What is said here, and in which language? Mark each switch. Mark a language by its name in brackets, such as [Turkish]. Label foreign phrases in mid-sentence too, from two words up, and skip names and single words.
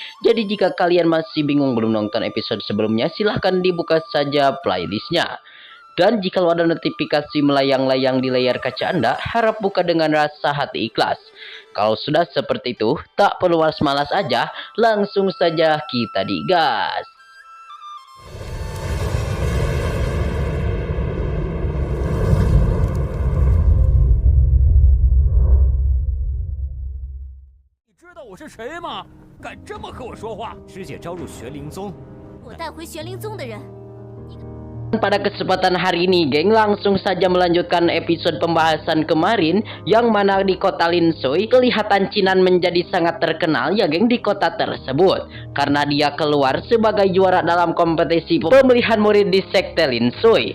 [Indonesian] Jadi jika kalian masih bingung belum nonton episode sebelumnya, silahkan dibuka saja playlistnya. Dan jika ada notifikasi melayang-layang di layar kaca Anda, harap buka dengan rasa hati ikhlas. Kalau sudah seperti itu, tak perlu malas-malas aja, langsung saja kita digas. [Chinese] 你知道我是谁吗？敢这么和我说话！师姐招入玄灵宗，我带回玄灵宗的人。 [Indonesian] Pada kesempatan hari ini geng, langsung saja melanjutkan episode pembahasan kemarin, yang mana di kota Linsui kelihatan Chinan menjadi sangat terkenal ya geng di kota tersebut, karena dia keluar sebagai juara dalam kompetisi pemilihan murid di sekte Linsui.